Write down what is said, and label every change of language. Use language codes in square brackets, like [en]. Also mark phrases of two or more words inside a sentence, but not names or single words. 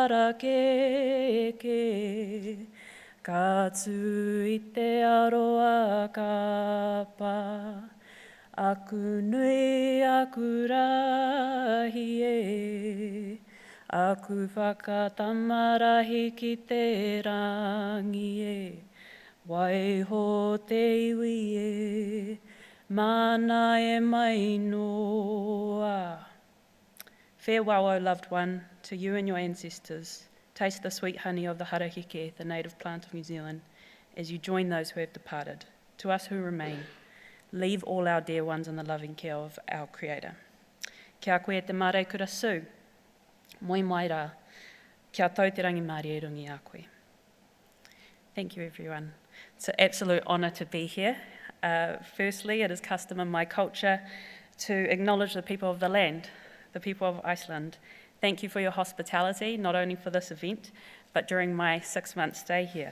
[mi] harakeke, ka tū i te aroa kapa, aku nui aku rahi e, aku whakatamarahi ki te rangi e, waiho te iwi e, Mana e mai noa. [en] Farewell, O loved one, to you and your ancestors. Taste the sweet honey of the harakeke, the native plant of New Zealand, as you join those who have departed. To us who remain, leave all our dear ones in the loving care of our Creator. [mi] Kia koe te mare kura Sue. Moi mai rā. Kia tau te rangi Māori e rungi a koe. [en] Thank you, everyone. It's an absolute honour to be here. Firstly, it is custom in my culture to acknowledge the people of the land, the people of Iceland. Thank you for your hospitality, not only for this event, but during my 6-month stay here.